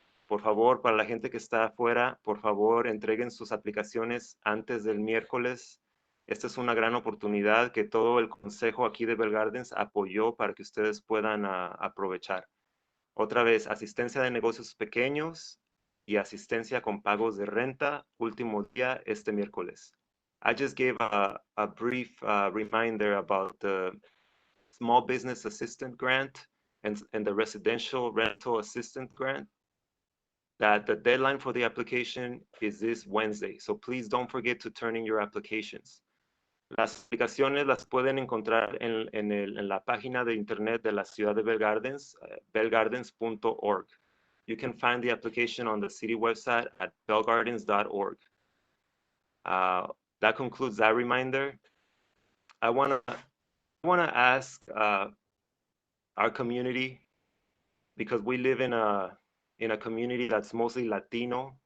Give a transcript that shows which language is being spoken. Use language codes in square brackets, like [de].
[es] Por favor, para la gente que está afuera, por favor, entreguen sus aplicaciones antes del miércoles. Esta es una gran oportunidad que todo el consejo aquí de Bell Gardens apoyó para que ustedes puedan aprovechar. Otra vez, asistencia de negocios pequeños y asistencia con pagos de renta, último día este miércoles. [en] I just gave a brief reminder about the Small Business Assistant Grant and the Residential Rental Assistant Grant. That the deadline for the application is this Wednesday. So please don't forget to turn in your applications. [es] Las aplicaciones las pueden encontrar en la página de internet de la ciudad de Bell Gardens, bellgardens.org. [en] You can find the application on the city website at bellgardens.org. That concludes that reminder. I wanna ask our community, because we live in a community that's mostly Latino.